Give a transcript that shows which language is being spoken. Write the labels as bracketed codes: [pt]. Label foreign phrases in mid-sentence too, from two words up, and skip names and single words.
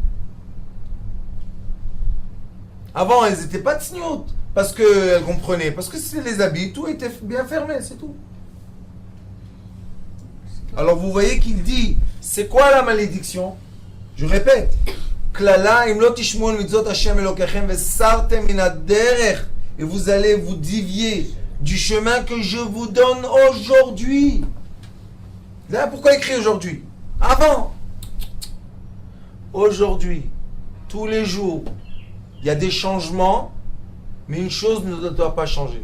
[fr] Avant, elles n'étaient pas tsniout. Parce qu'elles comprenaient. Parce que c'est les habits. Tout était bien fermé. C'est tout. Alors, vous voyez qu'il dit, c'est quoi la malédiction? Je répète. Klala, [he] אם לא תשמעו מצות השם אלקיכם וסרתם מן הדרך. [fr] Et vous allez vous dévier du chemin que je vous donne aujourd'hui. Là, pourquoi écrit aujourd'hui? Avant. Aujourd'hui, tous les jours, il y a des changements, mais une chose ne doit pas changer.